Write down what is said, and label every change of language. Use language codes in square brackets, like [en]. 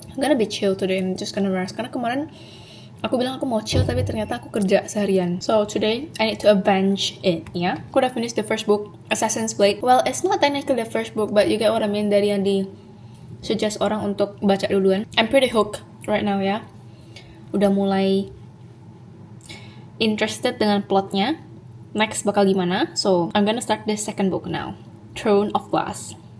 [en] I'm gonna be chill today, I'm just gonna rest [id] karena kemarin aku bilang aku mau chill tapi ternyata aku kerja seharian. [en] So today I need to avenge it, ya. [id] Aku udah [en] finish the first book, Assassin's Blade. Well, it's not technically the first book, but you get what I mean, [id] dari yang di suggest orang untuk baca duluan. [en] I'm pretty hooked right now, ya. [id] Udah mulai interested dengan plotnya. Next bakal gimana? [en] So I'm gonna start the second book now, Throne of Glass.